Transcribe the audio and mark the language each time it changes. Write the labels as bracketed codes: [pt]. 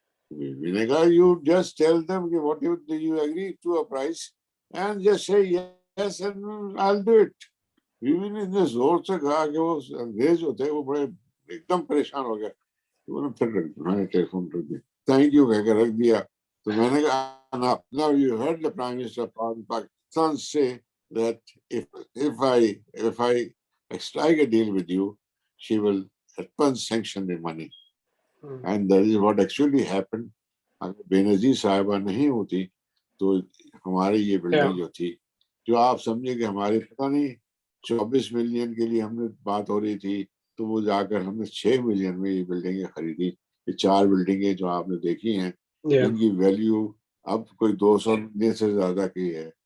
[ur] میں نے کہا [en] You just tell them کہ what you agree to a price and just say yes and I will do it. [ur] بیوی نے اتنے زور سے کہا کہ وہ انگریز جو تھے وہ بڑے ایک دم پریشان ہو گئے. پھر میں نے ٹیلی فون رکھ دیا، تھینک یو کہہ کے رکھ دیا. تو میں نے کہا [en] now you heard the Prime Minister of Pakistan say that if I strike a deal with you, she will at once sanction the money. And that is what actually happened. [ur] اگر بینظیر صاحبہ نہیں ہوتی تو ہماری یہ بلڈنگ جو تھی، جو آپ سمجھے کہ ہمارے پتہ نہیں 24 ملین کے لیے ہم نے بات ہو رہی تھی، تو وہ جا کر ہم نے 6 ملین میں یہ بلڈنگیں خریدی. یہ 4 بلڈنگیں جو آپ نے دیکھی ہیں ان کی ویلیو اب کوئی 200 ملین سے زیادہ کی ہے.